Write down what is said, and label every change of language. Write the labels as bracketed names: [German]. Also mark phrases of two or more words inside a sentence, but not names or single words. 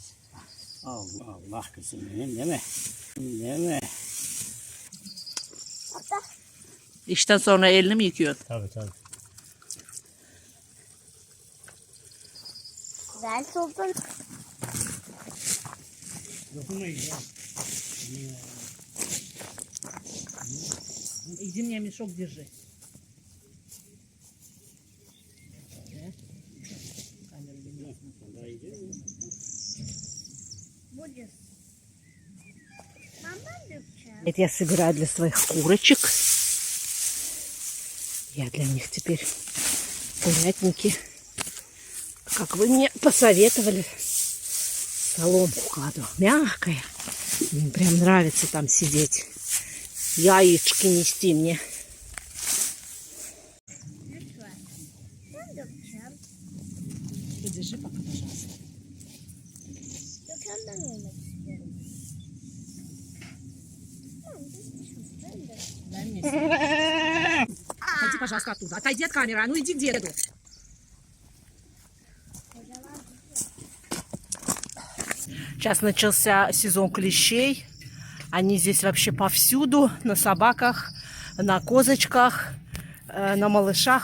[Turkish] Allah Allah kızım benim değil mi? Değil mi? Hatta İşten sonra elini mi yıkıyorsun? Tabii tabii. ben Sultan. Dokunmayın ya. [Russian] Иди мне мешок держи. Будешь? Мама докучает. Это я собираю для своих курочек. Я для них теперь курятники, как вы мне посоветовали, соломку кладу. Мягкая. Мне прям нравится там сидеть. Яички нести мне. [Turkish] Lütfen. Ben dökeceğim. [Russian] Подержи пока, пожалуйста. [Turkish] Döken ben olmak istiyorum. Tamam, dökeceğim. Ben de. [Russian] Дай мне. Отойди, пожалуйста, оттуда. Отойди от камеры. А ну иди к деду. [Turkish] Kocaman. [Russian] Сейчас начался сезон клещей. Они здесь вообще повсюду. На собаках, на козочках, на малышах.